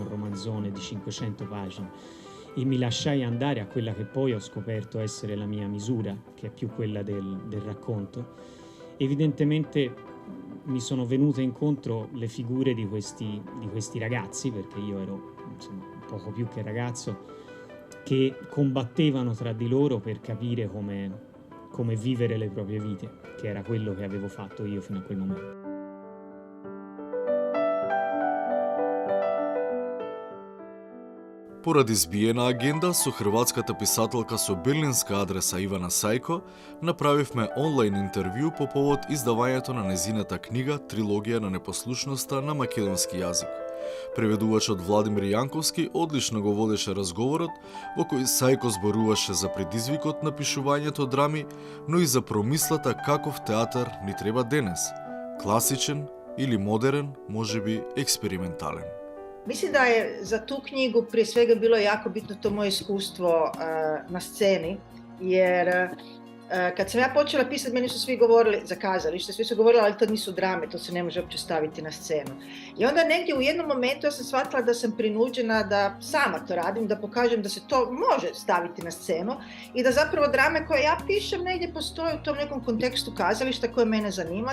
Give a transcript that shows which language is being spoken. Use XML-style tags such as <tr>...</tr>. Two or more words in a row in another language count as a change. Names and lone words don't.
<it>Un romanzone di 500 pagine, e mi lasciai andare a quella che poi ho scoperto essere la mia misura, che è più quella del racconto, evidentemente mi sono venute incontro le figure di questi ragazzi, perché io ero insomma, poco più che ragazzo, che combattevano tra di loro per capire come vivere le proprie vite, che era quello che avevo fatto io fino a quel momento.</it> <mk>Поради збиена агенда со хрватската писателка со берлинска адреса Ивана Сајко, направивме онлайн интервју по повод издавањето на незината книга Трилогија на непослушноста на македонски јазик. Преведувачот Владимир Јанковски одлично го водеше разговорот, во кој Сајко зборуваше за предизвикот на пишувањето драми, но и за промислата каков театар ни треба денес. Класичен или модерен, можеби експериментален.</mk> <hr>Mislim da je za tu knjigu prije svega bilo jako bitno to moje iskustvo na sceni, jer kad sam ja počela pisati, meni su svi govorili za kazalište, svi su govorili ali to nisu drame, to se ne može uopće staviti na scenu. I onda negdje u jednom momentu ja sam shvatila da sam prinuđena da sama to radim, da pokažem da se to može staviti na scenu i da zapravo drame koje ja pišem negdje postoje u tom nekom kontekstu kazališta koje mene zanima.</hr>